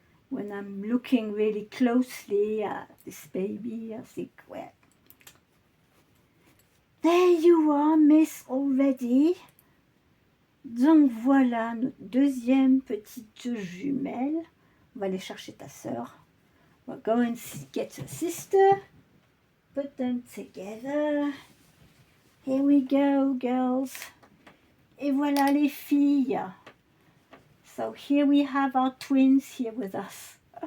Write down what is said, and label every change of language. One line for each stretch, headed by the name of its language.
English: When I'm looking really closely at this baby, I think, well, there you are, miss, already.
French: Donc voilà notre deuxième petite jumelle. On va aller chercher ta sœur.
English: We'll go and get your sister. Put them together. Here we go, girls.
French: Et voilà les filles.
English: So here we have our twins here with us.